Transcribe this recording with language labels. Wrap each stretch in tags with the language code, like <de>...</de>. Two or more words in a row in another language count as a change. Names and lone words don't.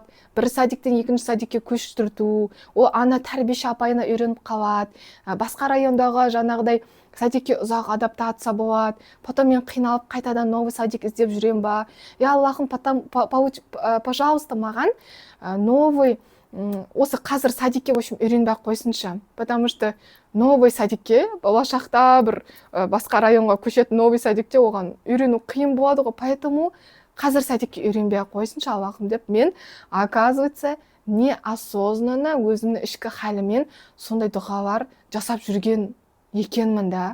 <kk>Бір садиктен екінші садикке көшірту, ол ана тәрбиеші апайына үйреніп қалады. Басқа райондағы жаңағыдай садикке ұзақ адаптация болады. Потом мен қиналып қайтадан</kk> <ru>новый садик</ru> <kk>іздеп жүрем ба? Я Аллахым, пожалуйста, маған новый осы қазір садикке үйренбей қойсыншы.</kk> <ru>Потому что новый</ru> <kk>садикке, болашақта бір басқа районға көшетін новый садикте оған үйрену қиын болады ғой. Поэтому қазір садикке үйренбей қойсыншы Аллахым деп, мен, оказывается, неосознанно өзімнің ішкі халімен сондай дұғалар жасап жүрген екенмін да.</kk>